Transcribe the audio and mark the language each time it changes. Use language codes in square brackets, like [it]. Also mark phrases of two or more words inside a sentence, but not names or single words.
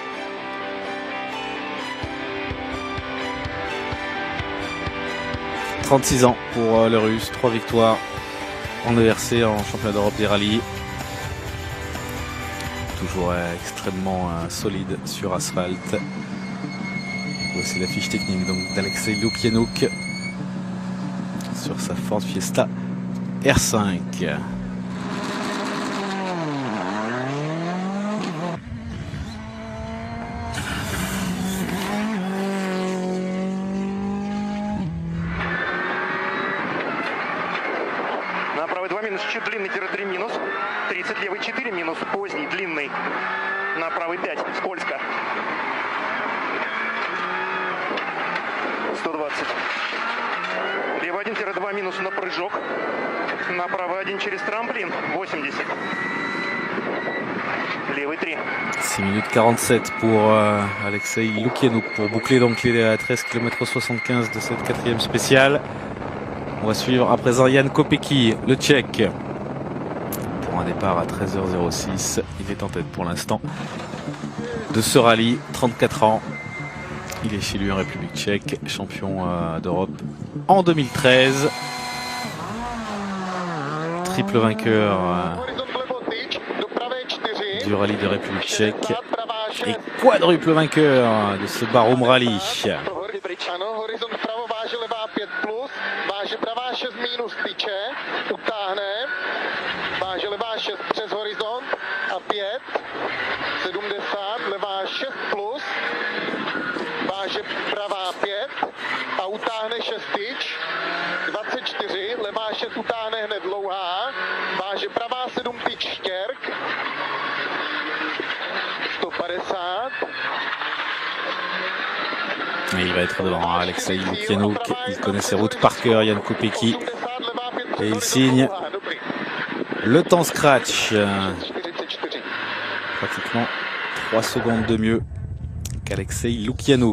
[fr] « 36 ans pour le Russe, 3 victoires en ERC en championnat d'Europe des rallyes. Toujours extrêmement solide sur asphalte. » Voici la fiche technique donc d'Alexei Lukianouk sur sa Ford Fiesta R5. [ru] На правый 2 минус, чуть длинный, 3 минус, 30 левый 4 минус, поздний, длинный, на правый 5, скользко. 120. Левый 1-2 минус на прыжок. Направо 1 через трамплин. 80. Levый 3. [fr] 6 minutes 47 pour Alexei Lukianouk pour boucler donc les 13 km 75 de cette quatrième spéciale. On va suivre à présent Jan Kopecky, le Tchèque, pour un départ à 13h06. Il est en tête pour l'instant de ce rallye, 34 ans. Il est chez lui en République tchèque, champion d'Europe en 2013. Triple vainqueur du rallye de République tchèque et quadruple vainqueur de ce Barum Rally. [cs] Váže pravá 5 a utáhne šestič, 24, levá 6 utáhne hned dlouhá, váže pravá 7 tyč štěrk, 150. [fr] Et il va être devant Alexei Lukianouk, il connaît ses routes par cœur, Jan Kopecky, et il signe le temps scratch, pratiquement 3 secondes de mieux qu'Alexei Lukianouk.